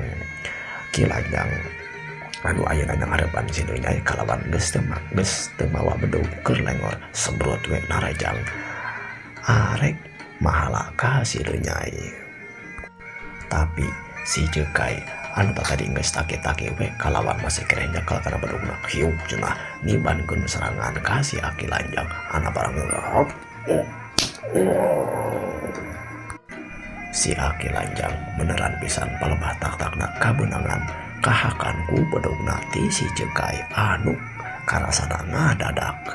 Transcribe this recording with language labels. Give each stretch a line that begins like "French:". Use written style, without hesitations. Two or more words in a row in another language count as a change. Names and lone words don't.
Sundanese: Ki Lanjang anu ayeuna ngarepan si Nyai kalawan geus teu mawa bedog keur lengor sembrot we narajang arek mahala ka si Nyai. Tapi si Cekai anu tadi geus take-take we kalawan masih kere nyekel kana bedogna hiuk cenah nibankeun serangan ka si Aki Lanjang ana barang si Aki Lanjang beneran pisan palebah tak-takna kabeunangan kahakan ku bedogna ti si Cekai anu karasana ngadadak.